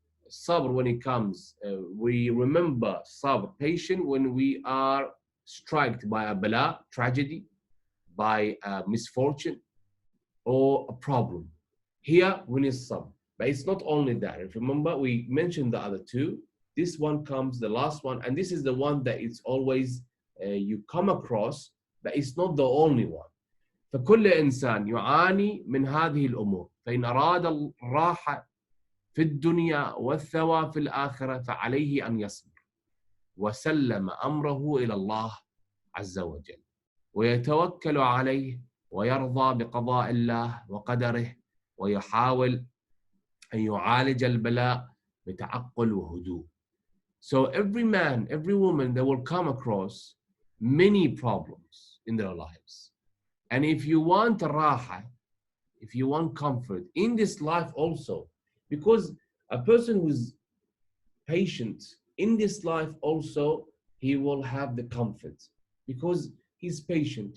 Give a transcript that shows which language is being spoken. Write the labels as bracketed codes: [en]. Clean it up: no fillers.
[en] Sabr when it comes, we remember sabr, patient when we are struck by a bala, tragedy, by a misfortune, or a problem. Here we need sabr. But it's not only that. If you remember, we mentioned the other two. This one comes, the last one, and this is the one that it's always you come across, but it's not the only one. [ar] فكل إنسان يعاني من هذه الأمور فإن أراد الراحة في الدنيا والثواب في الآخرة فعليه أن يصبر وسلم أمره إلى الله عز وجل ويتوكل عليه ويرضى بقضاء الله وقدره ويحاول أن يعالج البلاء بتعقل وهدوء. [en] So every man, every woman, they will come across many problems in their lives. And if you want raha, if you want comfort in this life also, because a person who's patient in this life also, he will have the comfort because he's patient.